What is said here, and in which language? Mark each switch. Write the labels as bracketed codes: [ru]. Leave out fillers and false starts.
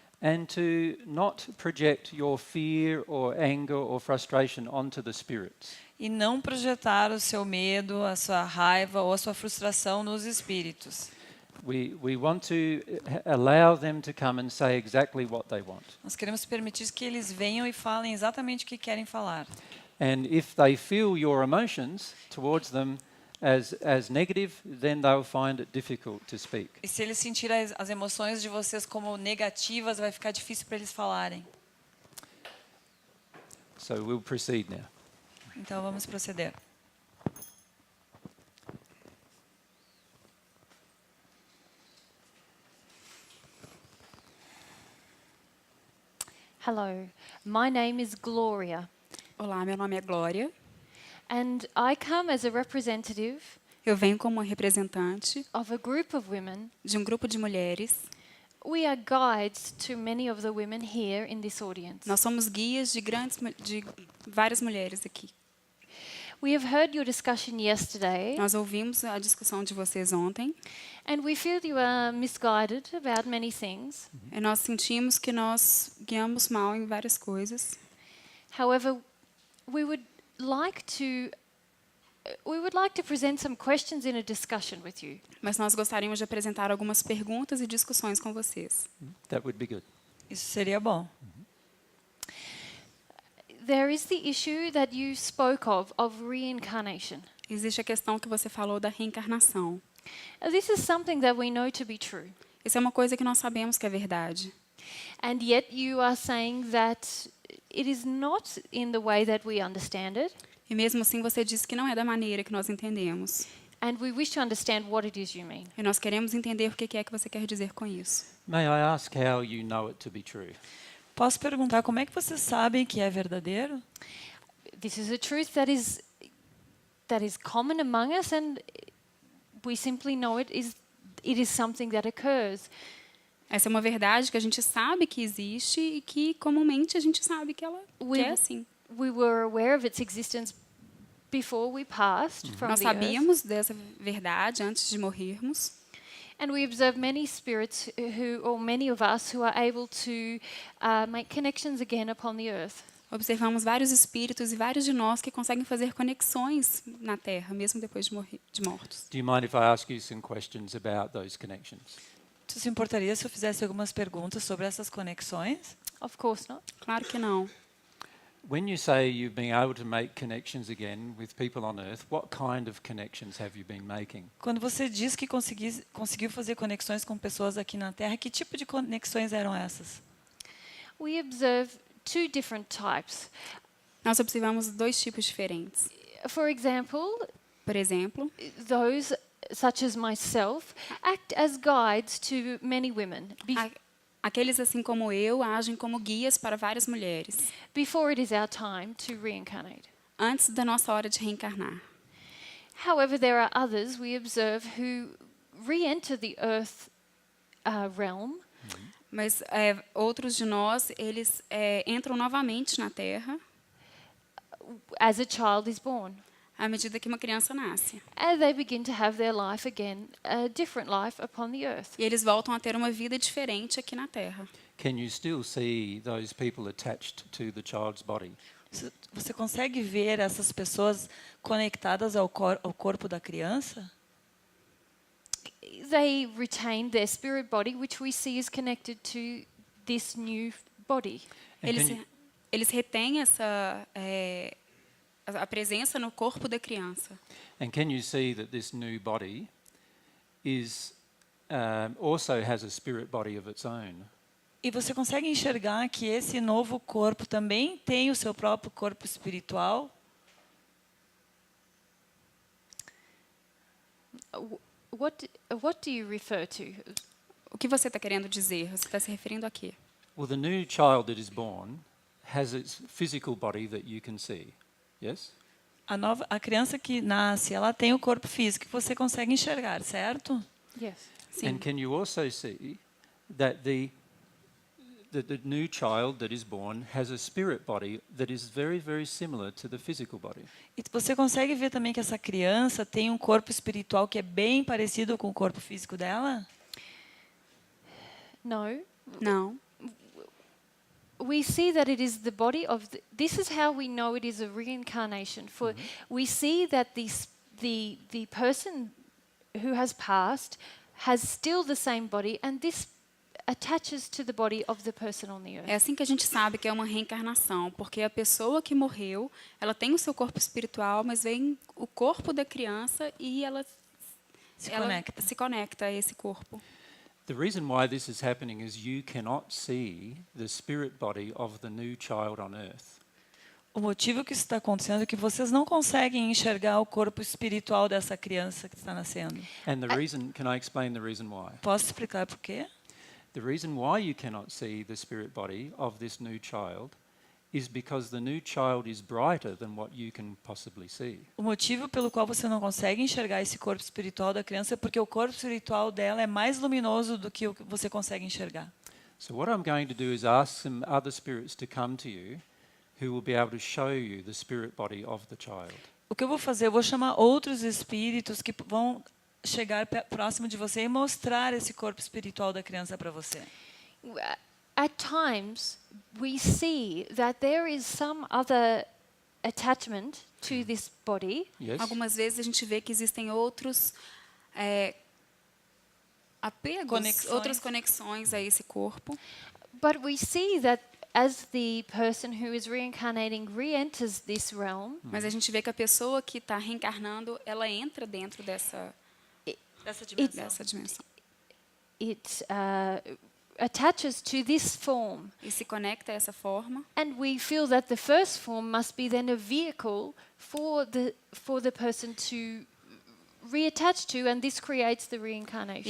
[en] and to not project your fear or anger or frustration onto the spirits. [pt] E não projetar o seu medo, a sua raiva ou a sua frustração nos espíritos. [en] We want to allow them to come and say exactly what they want. [pt] Nós queremos permitir que eles venham e falem exatamente o que querem falar. [en] And if they feel your emotions towards them as negative, then they'll find it difficult to speak. [pt] E se eles sentirem as emoções de vocês como negativas, vai ficar difícil para eles falarem. [en] So we'll proceed now. [pt] Então vamos proceder. [en] Hello, my name is Gloria, [pt] Olá, meu nome é Glória. [en] and I come as a representative [pt] Eu venho como representante [en] of a group of women. [pt] de um grupo de mulheres. [en] We are guides to many of the women here in this audience. [pt] Nós somos guias de várias mulheres aqui. [en] We have heard your discussion yesterday, [pt] Nós ouvimos a discussão de vocês ontem [en] and we feel you are misguided about many things. [pt] e nós sentimos que nós guiamos mal em várias coisas. [en] However, we would like to present some questions in a discussion with you. [pt] Mas nós gostaríamos de apresentar algumas perguntas e discussões com vocês. [en] That would be good. [pt] Isso seria bom. [en] There is the issue that you spoke of reincarnation. [pt] Existe a questão que você falou da reencarnação. [en] This is something that we know to be true. [pt] Isso é uma coisa que nós sabemos que é verdade. [en] And yet you are saying that it is not in the way that we understand it. [pt] E mesmo assim você disse que não é da maneira que nós entendemos. [en] And we wish to understand what it is you mean. [pt] E nós queremos entender o que é que você quer dizer com isso. [en] May I ask how you know it to be true? [pt] Posso perguntar como é que vocês sabem que é verdadeiro? [en] This is a truth that is common among us, and we simply know it is something that occurs. [pt] Essa é uma verdade que a gente sabe que existe e que comumente a gente sabe que ela é assim. [en] We were aware of its existence before we passed from [pt] Nós [en] the earth. [pt] sabíamos dessa verdade antes de morrermos. [en] And we observe many spirits or many of us who are able to make connections again upon the earth. [pt] Observamos vários espíritos e vários de nós que conseguem fazer conexões na Terra, mesmo depois de mortos. [en] Do you mind if I ask you some questions about those connections? [pt] Tu se importaria se eu fizesse algumas perguntas sobre essas conexões? [en] Of course not. [pt] Claro que não. [en] When you say you've been able to make connections again with people on Earth, what kind of connections have you been making? [pt] Quando você diz que conseguiu fazer conexões com pessoas aqui na Terra, que tipo de conexões eram essas? [en] We observe two different types. [pt] Nós observamos dois tipos diferentes. [en] For example, [pt] Por exemplo, [en] those such as myself act as guides to many women [pt] aqueles assim como eu agem como guias para várias mulheres, [en] before it is our time to reincarnate. [pt] antes da nossa hora de reencarnar. [en] However, there are others we observe who re-enter the earth realm [pt] Mas outros de nós, eles entram novamente na Terra [en] as a child is born. [pt] à medida que uma criança nasce. [en] And they begin to have their life again, a different life upon the earth. [pt] E eles voltam a ter uma vida diferente aqui na Terra. [en] Can you still see those people attached to the child's body? [pt] Você consegue ver essas pessoas conectadas ao corpo da criança? [en] They retain their spirit body, which we see is connected to this new body. And [pt] Eles retêm a presença no corpo da criança. [en] can you see that this new body is also has a spirit body of its own? [pt] E você consegue enxergar que esse novo corpo também tem o seu próprio corpo espiritual? [en] What do you refer to? [pt] O que você está querendo dizer? Você está se referindo a quê? [en] Well, the new child that is born has its physical body that you can see. Yes? [pt] A criança que nasce, ela tem o corpo físico que você consegue enxergar, certo? [en] Yes. [pt] Sim. [en] And can you also see that the new child that is born has a spirit body that is very, very similar to the physical body? [pt] E você consegue ver também que essa criança tem um corpo espiritual que é bem parecido com o corpo físico dela? [en] No. [pt] Não. [en] We see that it is the body of this is how we know it is a reincarnation. For we see that the person who has passed has still the same body, and this attaches to the body of the person on the earth. [pt] É assim que a gente sabe que é uma reencarnação, porque a pessoa que morreu, ela tem o seu corpo espiritual, mas vem o corpo da criança e ela se conecta a esse corpo. [en] The reason why this is happening is you cannot see the spirit body of the new child on earth. [pt] O motivo que isso está acontecendo é que vocês não conseguem enxergar o corpo espiritual dessa criança que está nascendo. [en] And the reason, can I explain the reason why? [pt] Posso explicar por quê? [en] The reason why you cannot see the spirit body of this new child is because the new child is brighter than what you can possibly see. [pt] O motivo pelo qual você não consegue enxergar esse corpo espiritual da criança é porque o corpo espiritual dela é mais luminoso do que o que você consegue enxergar. [en] So what I'm going to do is ask some other spirits to come to you who will be able to show you the spirit body of the child. [pt] O que eu vou fazer? Eu vou chamar outros espíritos que vão chegar próximo de você e mostrar esse corpo espiritual da criança para você. [en] At times, we see that there is some other attachment to this body. Yes? [pt] Algumas vezes a gente vê que existem outros apegos, Conexões. outras conexões a esse corpo. [en] But we see that as the person who is reincarnating re-enters this realm, [pt] Mas a gente vê que a pessoa que está reencarnando, ela entra dentro dessa dimensão. [en] it attaches to this form. [pt] E se conecta a essa forma. [en] And we feel that the first form must be then a vehicle for the person to reattach to, and this creates the reincarnation.